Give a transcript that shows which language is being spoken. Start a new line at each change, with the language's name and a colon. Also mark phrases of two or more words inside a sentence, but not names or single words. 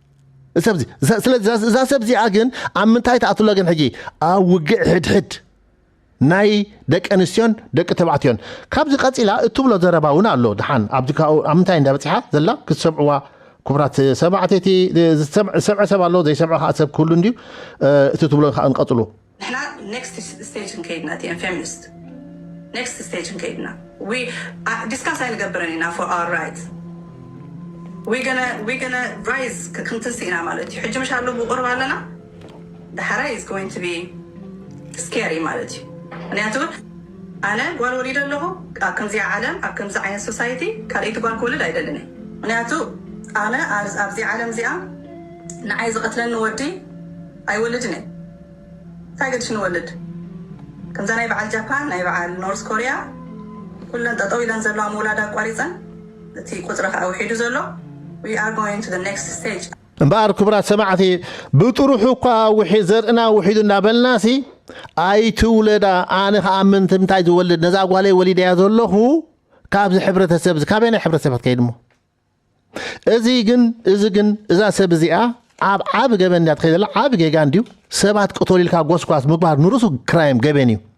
Tigrinya: ስለዚ እዛ ሰብ እዚኣ ግን ኣብ ምንታይ ተኣትሎ ግን ሕጂ ኣብ ውግዕ ሕድሕድ ናይ ደቂ ኣንስትዮን ደቂ ተባዕትዮን ካብዚ ቀፂላ እትብሎ ዘረባውን ኣሎ ድሓን ኣብቲ ምንታይ እንዳበፂሓ ዘላ ክትሰምዕዋ ክቡራት ሰማዕተቲ ሰምዐ ሰብ ኣሎ ዘይሰምዖ ከዓ ሰብ ክህሉ እንድዩ እቲ ትብሎ ከዓ ንቀፅሉ ንሕና
English: next stage
Tigrinya: ንከይድና እቲአን ፌሚኒስት
English: next stage
Tigrinya: ንከይድና ዲስካስ ኣይንገብረን ኢና
English: for our rights we gonna rise
Tigrinya: ክንትንስኢና ማለት እዩ ሕጂ ምሽ ኣሎ ብቁርብ ኣለና ድሓራ
English: is going to be scary
Tigrinya: ማለት እዩ ምክንያቱ ኣነ ጓል ወሊድ ኣለኹ ኣብ ከምዚ ዓለም ኣብ ከምዚ ዓይነት ሶሳይቲ ካልአይቲ ጓል ክወልድ ኣይደልን እየ ምክንያቱ ኣነ ኣብዚ ዓለም እዚኣ ንዓይ ዝቐትለኒ ወዲ ኣይወልድን እየ እንታይ ገድሽ ንወልድ ከምዛ ናይ በዓል ጃፓን ናይ በዓል ኖርዝ ኮርያ ኩለን ጠጠው ኢለን ዘለዋ ምውላድ ኣቋሪፀን እቲ ቁፅሪ ከዓ ውሒዱ ዘሎ
English: we are going to the next stage
Tigrinya: እምበኣር ክቡራት ሰማዕቲ ብጥሩሑ እኳ ዘርእና ውሒዱ እናበልናሲ ኣይትውለዳ ኣነ ከዓ ምንታይ ዝወልድ ነዛ ጓለይ ወሊድያ ዘለኹ ካብዚ ሕብረተሰብ ካበይ ናይ ሕብረተሰብ ከይድ ሞ እዚ ግን እዛ ሰብ እዚኣ ኣብ ዓብ ገበን እያ ትኸይድ ዘላ ዓብ ጌጋ እንድዩ ሰባት ቅተሊልካ ጎስጓስ ምግባር ንርሱ ክራይም ገበን እዩ